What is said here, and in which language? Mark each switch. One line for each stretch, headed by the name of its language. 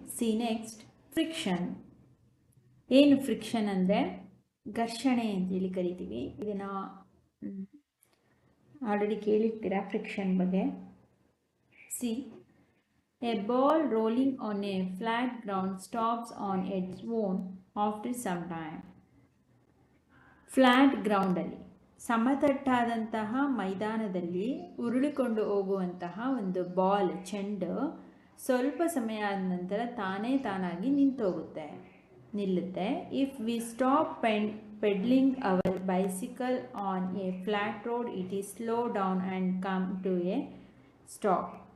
Kannada: C next friction. ಏನು friction ಅಂದರೆ ಘರ್ಷಣೆ ಅಂತೇಳಿ ಕರಿತೀವಿ. ಇದನ್ನು ಆಲ್ರೆಡಿ ಕೇಳಿರ್ತೀರಾ ಫ್ರಿಕ್ಷನ್ ಬಗ್ಗೆ.
English: See A ball rolling on a flat ground stops on its own after some time.
Kannada: Flat ಗ್ರೌಂಡಲ್ಲಿ, ಸಮತಟ್ಟಾದಂತಹ ಮೈದಾನದಲ್ಲಿ ಉರುಳಿಕೊಂಡು ಹೋಗುವಂತಹ ಒಂದು ಬಾಲ್, ಚೆಂಡು ಸ್ವಲ್ಪ ಸಮಯ ಆದ ನಂತರ ತಾನಾಗಿ ನಿಲ್ಲುತ್ತೆ.
English: If we stop pedalling our bicycle on a flat road, it is slow down and come to a stop.